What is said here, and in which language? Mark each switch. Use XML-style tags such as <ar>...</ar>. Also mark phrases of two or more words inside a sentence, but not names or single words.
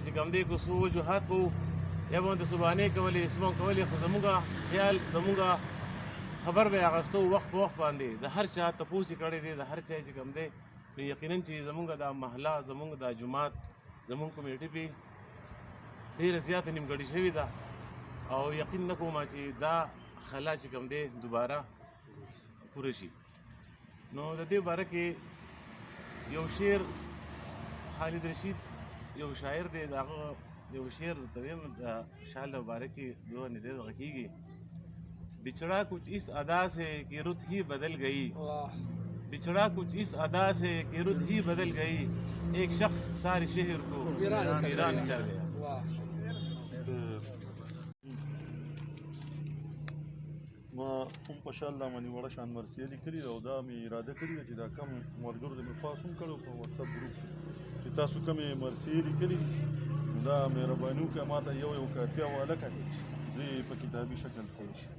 <ps>چې کوم دی کو څو وجوهات کوو یا به ورته سبحانې کولې اسمان کولې خو زموږ خیال زموږ خبر به اغستو وخت په وخت باندې د هر چا تپوس یې کړی دی د هر چا چې کوم دی نو یقینا چې زمونږ دا محله زمونږ دا جومات زمونږ کمیټي پې ډېره زیاته نیمګړې شوې ده او یقین نه کوم چې دا خلا چې کوم دی دوباره پوره شي. نو د دې باره کې یو شعر خالد رشید یو شاعر دی د هغه یو شعر ورته ویم د شال باره کې دو نه ډېر غږېږي</ps> <ur>بچھڑا کچھ اس ادا سے کہ رت ہی بدل گئی بچھڑا کچھ اس ادا سے کہ رت ہی بدل گئی ایک شخص سارے شہر کو ویران کر گیا.</ur> <ps>ما هم په شال دا باندې وړه شان مرسیه لیکلې ده او دا مې اراده کړې ده چې دا کم ملګرو ته مې خاص هم کړی په واتساپ ګروپ کې چې تاسو کومې مرسیې لیکلي نو دا مهرباني وکړه ما ته یو کاپي حواله کړئ زه یې په کتابي شکل کې</ps>